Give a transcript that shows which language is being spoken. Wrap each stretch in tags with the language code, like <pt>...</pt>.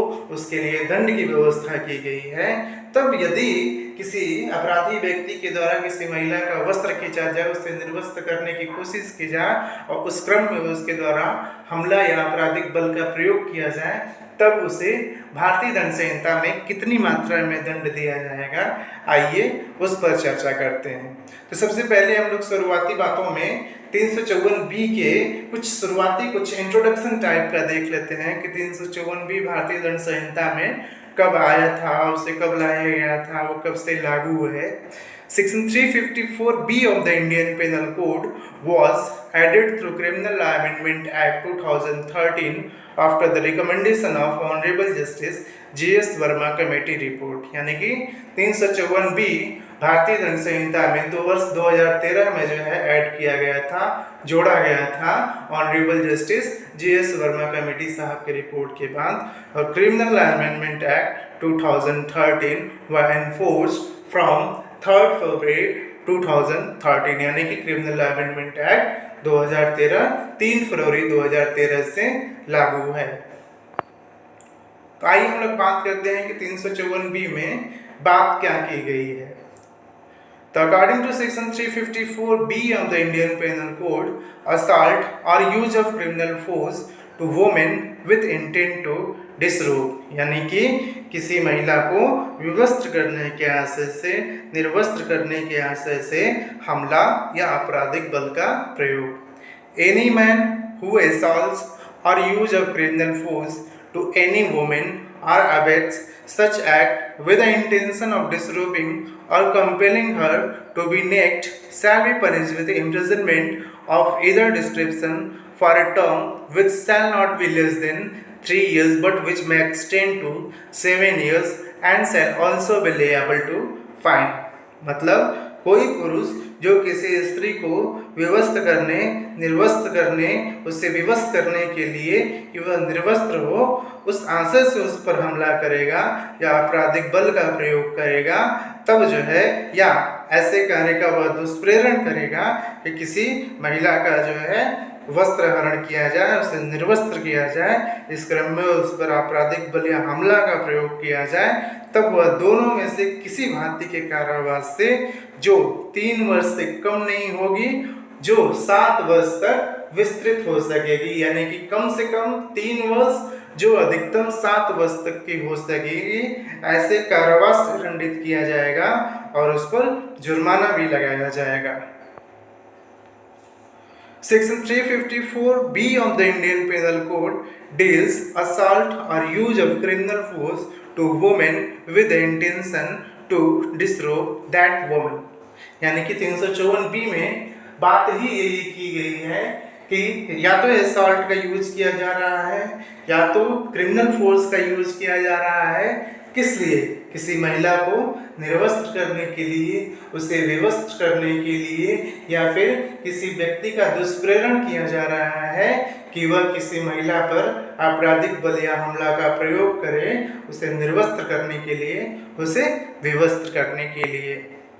<hi>उसके लिए दंड की व्यवस्था की गई है। तब यदि किसी अपराधी व्यक्ति के द्वारा किसी महिला का वस्त्र खींचा जाए, उसे निर्वस्त्र करने की कोशिश की जाए और उस क्रम में उसके द्वारा हमला या आपराधिक बल का प्रयोग किया जाए, तब उसे भारतीय दंड संहिता में कितनी मात्रा में दंड दिया जाएगा, आइए उस पर चर्चा करते हैं। तो सबसे पहले हम लोग शुरुआती बातों में 354 बी के कुछ इंट्रोडक्शन टाइप का देख लेते हैं कि 354 बी भारतीय दंड संहिता में कब आया था, उसे कब लाया गया था, वो कब से लागू है।</hi> <en>Section 354B of the Indian Penal Code was added through Criminal Law Amendment Act 2013 after the recommendation of Honorable Justice G.S. Verma Committee Report।</en> <hi>यानी कि 354B भारतीय दंड संहिता में वर्ष 2013 में जो है ऐड किया गया था, जोड़ा गया था honourable justice G.S. Verma committee साहब के रिपोर्ट के बाद। और</hi> <en>criminal law amendment act 2013 were enforced from 3 February 2013,</en> <hi>यानी कि क्रिमिनल लॉ अमेंडमेंट एक्ट 2013 3 फरवरी 2013 से लागू है। तो आइए हम लोग बात करते हैं कि 354B में बात क्या की गई है।</hi> <en>तो according to section 354B of the Indian Penal Code, assault or use of criminal force to women with intent to disrobe,</en> <hi>यानी कि किसी महिला को विवस्त्र करने के आशय से, निर्वस्त्र करने के आशय से हमला या आपराधिक बल का प्रयोग।</hi> <en>Any man who assaults or use of criminal force to any woman or abets such act with the intention of disrobing or compelling her to be naked shall be punished with imprisonment of either description for a term which shall not be less than 3 years but which may extend to 7 years and shall also be liable to fine।</en> <hi>मतलब कोई पुरुष जो किसी स्त्री को विवस्त्र करने, निर्वस्त्र करने, उससे विवश करने के लिए कि वह निर्वस्त्र हो, उस आशय से उस पर हमला करेगा या आपराधिक बल का प्रयोग करेगा, तब जो है या ऐसे कार्य का वह दुष्प्रेरण करेगा कि किसी महिला का जो है वस्त्र हरण किया जाए, उसे निर्वस्त्र किया जाए, इस क्रम में उस पर आपराधिक बल या हमला का प्रयोग किया जाए, तब वह दोनों में से किसी भांति के कारावास से जो 3 वर्ष से कम नहीं होगी, जो 7 वर्ष तक विस्तृत हो सकेगी, यानी कि कम से कम 3 वर्ष, जो अधिकतम 7 वर्ष तक की हो सकेगी, ऐसे कारावास से दंडित किया जाएगा और उस पर जुर्माना भी लगाया जाएगा।</hi> <en>Section 354B of the Indian Penal Code deals assault or use of criminal force to women with the intention to disrobe that woman।</en> <hi>यानी कि 354B में बात ही यही की गई है कि या तो असॉल्ट का यूज किया जा रहा है या तो क्रिमिनल फोर्स का यूज किया जा रहा है। किस लिए? किसी महिला को निर्वस्त्र करने के लिए, उसे विवस्त्र करने के लिए, या फिर किसी व्यक्ति का दुष्प्रेरण किया जा रहा है कि वह किसी महिला पर आपराधिक बल या हमला का प्रयोग करे, उसे निर्वस्त्र करने के लिए, उसे विवस्त्र करने के लिए।</hi>